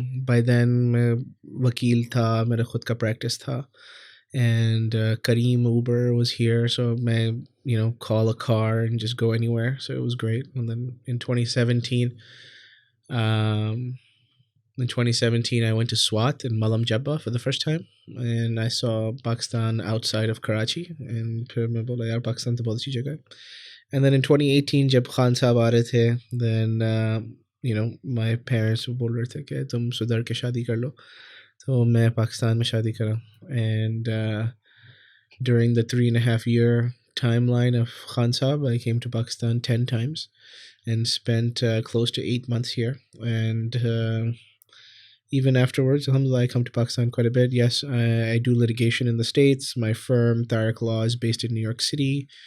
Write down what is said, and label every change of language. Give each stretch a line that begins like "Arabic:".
English: By then
Hindi: मैं वकील था, मेरा खुद का practice था,
English: and Kareem Uber was here, so मैं call a car and just go anywhere, so it was great. And then in 2017 I went to SWAT in Malam Jabba for the first time, and I saw Pakistan outside of Karachi, and
Hindi: फिर मैं बोला यार पाकिस्तान तो बहुत अच्छी जगह है.
English: And then in 2018
Hindi: जब खान साहब आ रहे थे,
English: then my parents
Hindi: बोल रहे थे कि तुम सुधर के शादी कर लो, तो मैं पाकिस्तान में शादी करा.
English: And during the 3.5 year timeline of Khan Sahab, I came to Pakistan 10 times and spent close to 8 months here. And even afterwards, alhamdulillah, I come to Pakistan quite a bit. Yes, I do litigation in the States. My firm, Tariq Law, is based in New York City.